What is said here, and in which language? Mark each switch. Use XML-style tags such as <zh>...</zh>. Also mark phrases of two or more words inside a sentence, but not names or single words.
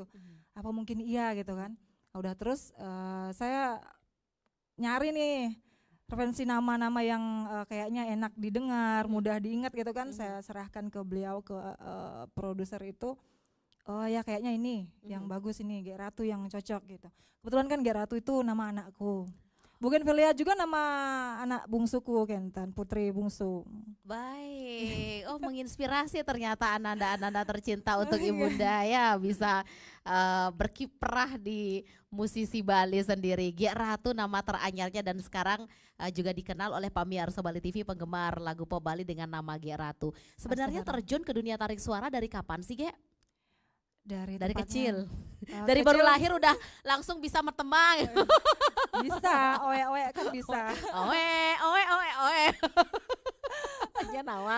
<id>Apa mungkin iya gitu kan. Udah terus saya nyari nih referensi nama-nama yang kayaknya enak didengar, mudah diingat gitu kan. Saya serahkan ke beliau, ke produser itu. Oh ya kayaknya ini yang bagus, ini Gek Ratu yang cocok gitu. Kebetulan kan Gek Ratu itu nama anakku. Bougainville juga nama anak bungsuku Kentan, putri bungsu. Baik, oh menginspirasi ternyata ananda-ananda tercinta untuk ibunda ya, bisa berkiprah di musisi Bali sendiri. Gek Ratu nama teranyarnya dan sekarang juga dikenal oleh pemirsa Bali TV penggemar lagu pop Bali dengan nama Gek Ratu. Sebenarnya terjun ke dunia tarik suara dari kapan sih Gek? Dari kecil. Dari kecil. Baru lahir udah langsung bisa mertembang. Bisa, oe kan bisa.</id> <ban>Oe. Aja nawang.</ban>